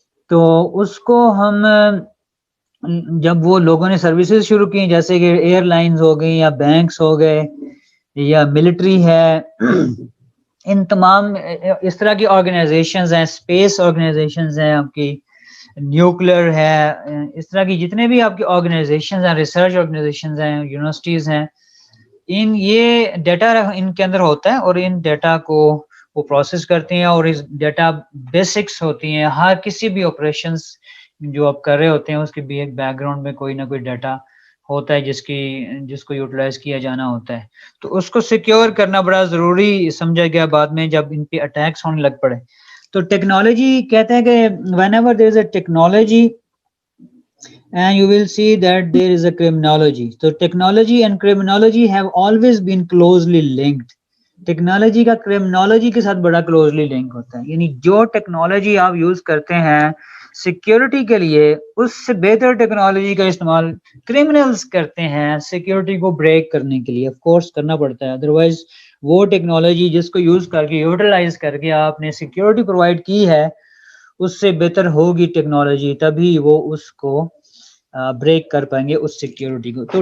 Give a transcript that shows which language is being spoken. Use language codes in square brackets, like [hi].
[hi] तो उसको हम जब वो लोगों ने सर्विसेज शुरू की, जैसे कि एयरलाइंस हो गई या बैंक्स हो गए या मिलिट्री है, इन तमाम इस तरह की ऑर्गेनाइजेशंस हैं, स्पेस ऑर्गेनाइजेशंस हैं, आपकी न्यूक्लियर है, इस तरह की जितने भी आपकी ऑर्गेनाइजेशंस हैं, रिसर्च ऑर्गेनाइजेशंस हैं, यूनिवर्सिटीज हैं, इन ये डाटा इनके अंदर होता है और इन डाटा को वो प्रोसेस करती हैं और इस डाटा बेसिक्स होती हैं। हर किसी भी ऑपरेशंस जो आप कर रहे होते हैं उसके भी एक बैकग्राउंड में कोई ना कोई डाटा होता है जिसको यूटिलाइज किया जाना होता है। तो उसको सिक्योर करना बड़ा ज़रूरी समझा गया बाद में जब इन पे अटैक्स होने लग पड़े। तो टेक्नोलॉजी कहते हैं कि [en] whenever there is a technology and you will see that there is a criminology. So technology and criminology have always been closely linked. [hi] Technology का क्रिमिनोलॉजी के साथ बड़ा क्लोजली लिंक होता है। यानी जो टेक्नोलॉजी आप यूज करते हैं सिक्योरिटी के लिए, उससे बेहतर टेक्नोलॉजी का इस्तेमाल क्रिमिनल्स करते हैं सिक्योरिटी को ब्रेक करने के लिए। ऑफ कोर्स करना पड़ता है, अदरवाइज वो टेक्नोलॉजी जिसको यूज करके, यूटिलाइज करके आपने सिक्योरिटी प्रोवाइड की है, उससे बेहतर होगी टेक्नोलॉजी, तभी वो उसको ब्रेक कर पाएंगे उस सिक्योरिटी को।